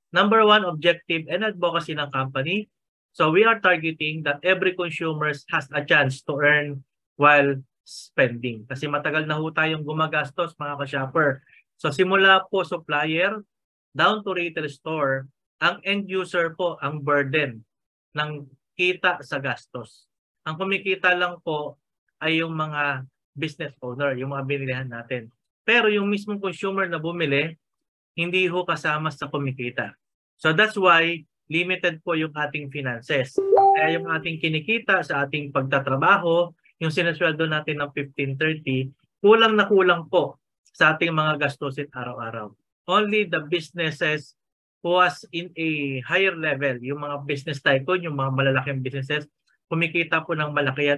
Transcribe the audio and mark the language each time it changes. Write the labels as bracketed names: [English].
[English] Number one, objective and advocacy [Filipino] ng [English] company. So we are targeting that every consumer has a chance to earn while spending. [Filipino] Kasi matagal na ho tayong gumagastos mga ka-shopper. [English] So [Filipino] simula po [English] supplier down to retail store, [Filipino] ang [English] end user [Filipino] po ang [English] burden [Filipino] ng kita sa gastos. Ang kumikita lang po ay yung mga business owner, yung mga binilihan natin. Pero yung mismong consumer na bumili, hindi ho kasama sa kumikita. [English] So that's why limited [Filipino] po yung ating [English] finances. [Filipino] Kaya yung ating kinikita sa ating pagtatrabaho, yung sinasweldo natin ng 15-30, [English] kulang na [Filipino] kulang po sa ating mga gastusin araw-araw. [English] Only the businesses who was in a higher level, [Filipino] yung mga business tycoon, yung mga malalaking businesses, kumikita po ng malaki yan.